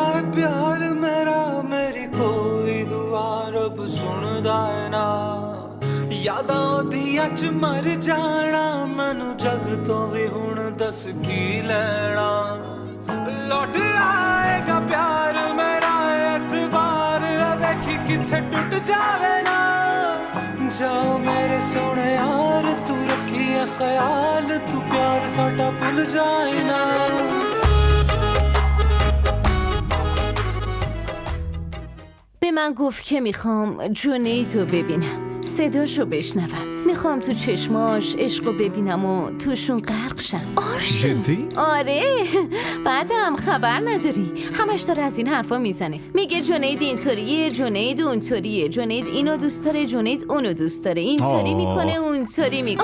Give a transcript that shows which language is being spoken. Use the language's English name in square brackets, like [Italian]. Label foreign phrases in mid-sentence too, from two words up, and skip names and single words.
[Punjabi] ਪਿਆਰ ਮੇਰਾ ਮੇਰੀ ਕੋਈ ਦੁਆ ਰੱਬ ਸੁਣਦਾ ਹੈ ਨਾ ਯਾਦਾਂ ਓਦੀਆਂ ਚ ਮਰ ਜਾਣਾ ਮੈਨੂੰ ਜਗ ਤੋਂ ਭੀ ਹੁਣ ਦੱਸ ਕੀ ਲੈਣਾ ਲੌਟ ਆਏਗਾ ਪਿਆਰ ਮੇਰਾ ਏਤਬਾਰ ਵੇਖੀ ਕਿੱਥੇ ਟੁੱਟ ਜਾਵੇ ਨਾ ਜਾਓ ਮੇਰੇ ਸੋਹਣੇ ਯਾਰ ਤੂੰ ਰੱਖੀ ਹੈ ਖ਼ਿਆਲ ਤੂੰ ਪਿਆਰ ਸਾਡਾ ਭੁੱਲ ਜਾਏ ਨਾ [Persian] به من گفت که میخوام جونیدو ببینم صداشو بشنوم میخوام تو چشماش عشقو ببینم و توشون غرق شم جدی؟ آره بعدم خبر نداری همش داره از این حرفا میزنه میگه جونید اینطوریه جونید اونطوریه جونید اینو دوست داره جونید اونو دوست داره اینطوری میکنه اونطوری میکنه